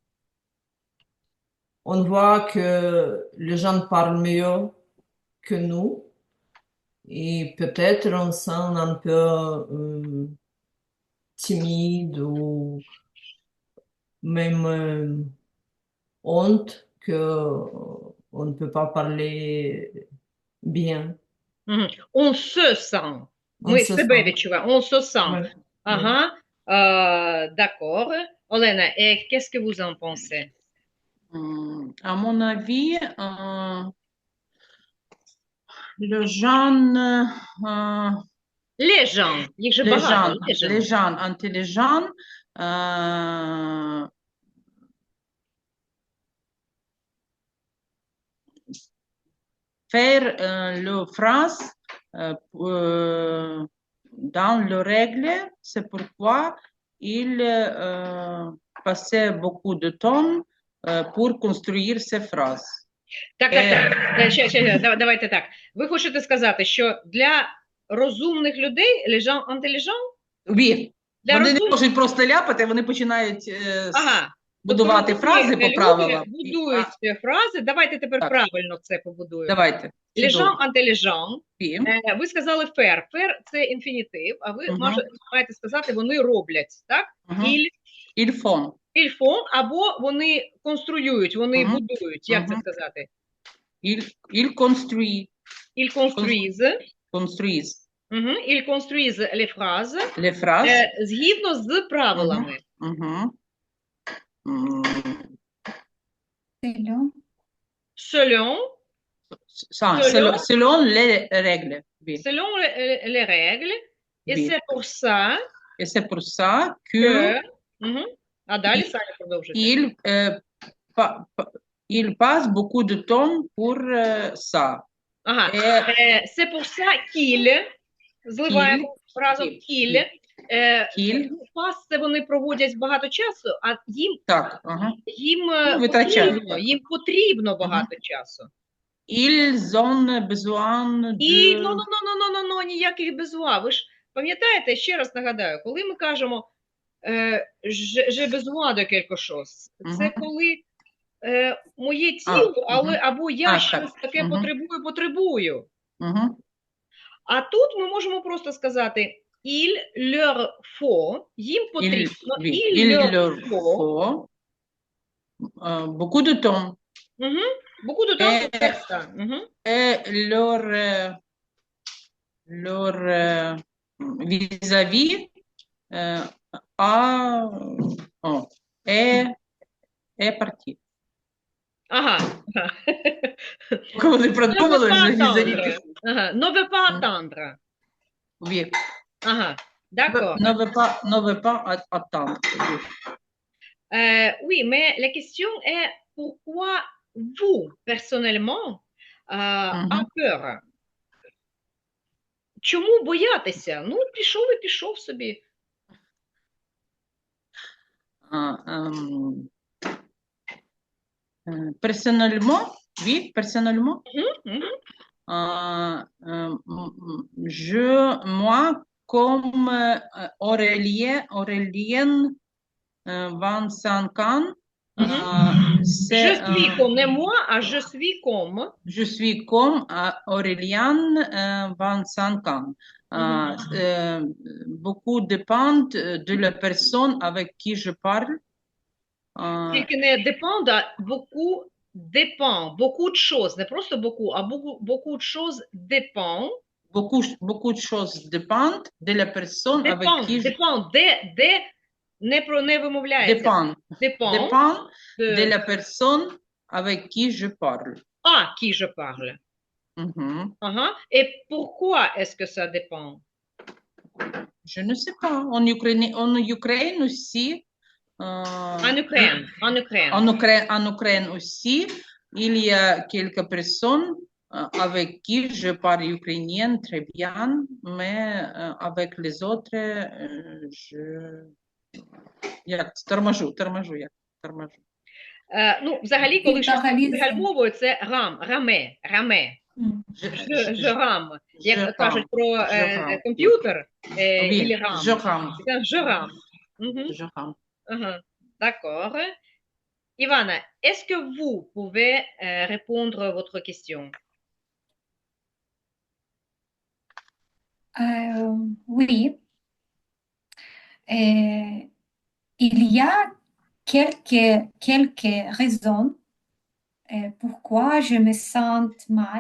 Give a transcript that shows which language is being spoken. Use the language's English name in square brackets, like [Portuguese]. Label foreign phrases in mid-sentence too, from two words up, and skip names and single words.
[French] on voit que les gens parlent mieux que nous et peut-être on se sent un peu timide ou même honte que on ne peut pas parler bien. Mhm. On se sent. On [Ukrainian] Мы [French] se [Ukrainian] себе [French] sent. [Ukrainian] відчуваємо. [French] On se sent. Ouais, ouais. Ага. D'accord. Olena, et qu'est-ce que vous en pensez? À mon avis, le jeune, Les gens. [Ukrainian] Їх же [French] les [Ukrainian] багато. [French] gens, Les gens. les gens intelligents, euh, faire le phrase dans le règle, c'est pourquoi il passait beaucoup de temps pour construire ces phrases. [Ukrainian] Так. Давайте так. Ви хочете сказати, що для розумних людей [French] les gens intelligents? Oui. [Ukrainian] Для Вони не розумних. можуть просто ляпати, вони починають Ага. будувати Тобто фрази по люди правилам. будують фрази. Давайте тепер Так. правильно це побудуємо. Давайте. [French] Les [Ukrainian] Чудово. [French] gens intelligents. Oui. [Ukrainian] Ви сказали faire. Faire – це інфінітив, а ви маєте сказати, вони роблять, так? [French] Ils font. Ils font, [Ukrainian] або вони конструюють, вони будують. Як це сказати? [French] Ils construisent. Ils construisent. Construisent. Ils construisent les phrases. Les phrases. [Ukrainian] Згідно з правилами. [French] Selon. Selon les règles. Oui. Selon les règles. Et Oui. c'est pour ça. Et c'est pour ça que [Ukrainian] А далі Саня продовжує. [French] Il passe beaucoup de temps pour ça. Ага. C'est pour ça qu'il. [Ukrainian] Зливаємо разом qu'il. Пас це вони проводять багато часу, а їм потрібно багато часу. [French] Ils ont besoin [Ukrainian] І ніяких безва. Ви ж пам'ятаєте, ще раз нагадаю, коли ми кажемо [French] j'ai besoin de quelque chose, [Ukrainian] це коли моє тіло, або я щось таке потребую. А тут ми можемо просто сказати [French] il leur faut, [Ukrainian] їм потрібно, [French] il leur faut beaucoup de temps. Beaucoup de temps pour faire ça. Et leur vis-à-vis est parti. [Ukrainian] Ага. Вони продумали вже vis-à-vis. [French] Ne veut pas attendre. Oui. Ага. D'accord. Ne veut pas attendre. Oui, mais la question est pourquoi vous, personnellement, en peur? [Ukrainian] Чому боятися? Ну, пішов і пішов собі. [French] Personnellement, oui, personnellement, moi, comme Aurélien, 25 ans, je suis comme, не moi, а je suis comme. Je suis comme Aurélien, 25 ans. Beaucoup dépendent de la personne avec qui je parle. [Ukrainian] Тільки не dépend, а [French] beaucoup dépend. Beaucoup de choses, [Ukrainian] не просто [French] beaucoup, а beaucoup de choses dépend. Beaucoup de choses dépendent de la personne avec qui je parle. [Ukrainian] Не вимовляється. [French] Dépend de la personne avec qui je parle. Ah, qui je parle. Et pourquoi est-ce que ça dépend? Je ne sais pas. En Ukraine aussi. En Ukraine aussi, il y a quelques personnes avec qui je parle ukrainien très bien, mais avec les autres, [Ukrainian] торможу. Ну, взагалі, коли щось пригальмовує, це раме. [French] Je rame. [Ukrainian] Як кажуть про комп'ютер, или рам. [French] Je rame. D'accord. Ivana, est-ce que vous pouvez répondre à votre question? Oui. Il y a quelques raisons pourquoi je me sens mal.